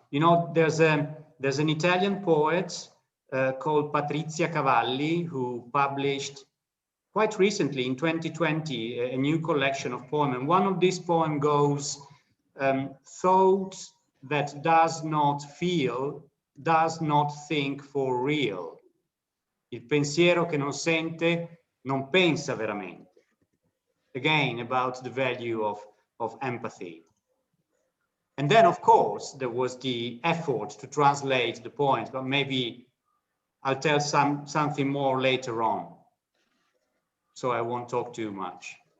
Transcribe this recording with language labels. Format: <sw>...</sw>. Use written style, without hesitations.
<en>You know, there's an Italian poet called Patrizia Cavalli who published quite recently in 2020 a new collection of poems. And one of these poems goes, thought that does not feel, does not think for real.</en> <it>Il pensiero che non sente, non pensa veramente.</it> <en>Again, about the value of empathy. And then, of course, there was the effort to translate the poems, but maybe I'll tell something more later on, so I won't talk too much.</en>